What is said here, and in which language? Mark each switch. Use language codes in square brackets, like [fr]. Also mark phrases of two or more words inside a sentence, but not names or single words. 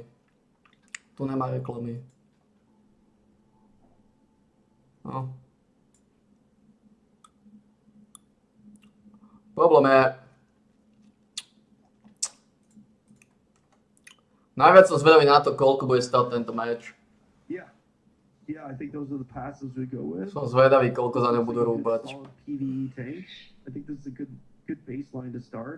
[sk] Tu nemá reklamy. No. Problém je, najviac som zvedavý na to, koľko bude stáť tento meč. [en] Yeah. Yeah, I think those are the passes we go with. [sk] Som zvedavý, koľko za ňu budú rúbať. [en] Solid PvE tank. I think this is a good baseline to start.